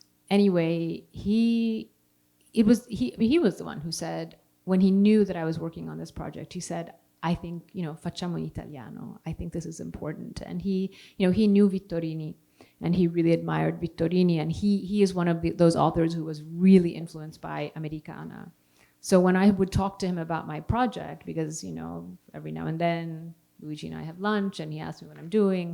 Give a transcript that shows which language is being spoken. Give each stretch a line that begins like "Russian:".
English: Anyway, he was the one who said, when he knew that I was working on this project, he said,
Italian: I think, facciamo in italiano.
English: I think this is important. And he knew Vittorini, and he really admired Vittorini, and he is one of those authors who was really influenced by Americana. So when I would talk to him about my project, because, every now and then Luigi and I have lunch, and he asked me what I'm doing.